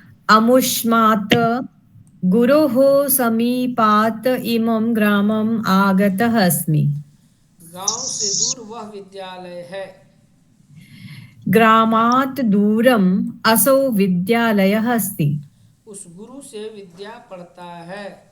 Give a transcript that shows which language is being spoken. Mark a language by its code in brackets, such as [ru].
[sa] अमुष्मात् गुरोः समीपात् इमं ग्रामम् आगतः अस्मि। [hi] गांव से दूर वह विद्यालय है। [sa] ग्रामात् दूरम् असौ विद्यालयः अस्ति। [hi] उस गुरु से विद्या पढ़ता है।